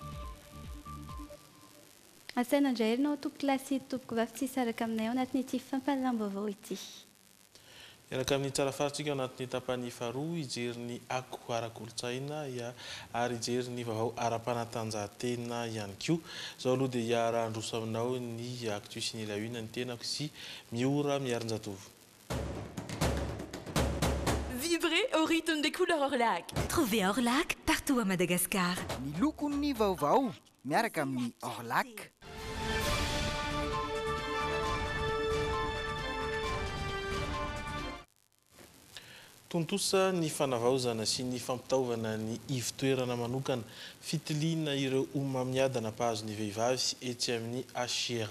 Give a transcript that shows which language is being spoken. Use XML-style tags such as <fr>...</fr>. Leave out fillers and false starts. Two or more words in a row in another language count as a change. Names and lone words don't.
<mg>Asaina indray ianao tompoko lahy sy tompoko vavy tsy hisaraka aminay ao anatin'ity fampahalalam-baovao ity. Iaraka amin'ny tsara farantsika ao anatin'ny tapany faharoa ijery ny ako ara-kolotsaina ary ijery ny vaovao ara-panatanjahantena ihany koa. Izao aloha dia hiara androso aminao ny actu sy ny la-une ny tenako sy miora miarin-jatovo.</mg> <fr>Vibrez au rythme des couleurs Orlac. Trouvez Orlac partout à Madagascar.</fr> <mg>Ny lokon'ny vaovao miaraka amin'ny Orlac. Tontosa ny fanavaozana sy ny fampitaovana ny ivitoerana manokana fitiliana ireo homamiadana pahazon'ny vehivavy etsy amin'ny Ashera.</mg>